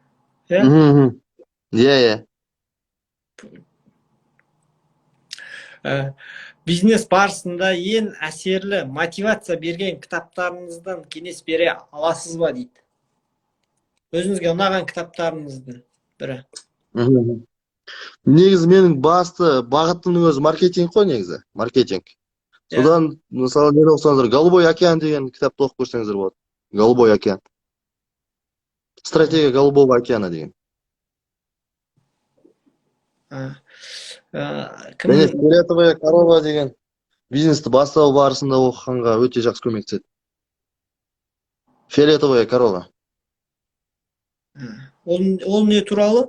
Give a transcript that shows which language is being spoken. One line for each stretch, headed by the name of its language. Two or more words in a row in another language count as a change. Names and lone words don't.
Kazakh: Бизнес барысында ең әсерлі мотивация берген кітаптарыңыздан кеңес бере аласыз ба дейді. Өзіңізге ұнаған кітаптарыңыздың бірі. Негізі менің басты бағытымның өзі маркетинг қой, негізі, маркетинг. Содан, мысалы, не оқысаңыздар, Голубой океан деген кітапты оқып көрсеңіздер болады. Голубой океан. Стратегия Голубого океана деген. Және фиолетовая корова деген бизнесті бастау барысында оқығанға өте жақсы көмектеседі. Фиолетовая корова. Ол не туралы?